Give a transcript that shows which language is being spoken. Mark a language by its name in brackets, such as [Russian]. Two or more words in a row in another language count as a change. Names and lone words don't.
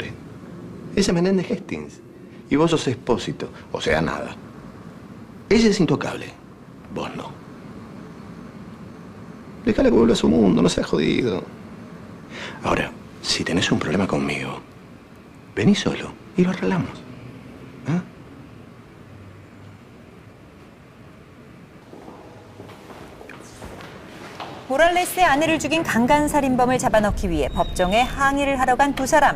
[Spanish] Ella es Menéndez Hastings. Y vos sos Expósito, o sea, nada. Ella es intocable, vos no. Déjala que vuelva a su mundo, no seas jodido. Ahora, si tenés un problema conmigo, vení solo y lo arreglamos. ¿Eh? [Korean] 모랄레스의 아내를 죽인 강간살인범을 잡아넣기 위해 법정에 항의를 하러 간 두 사람.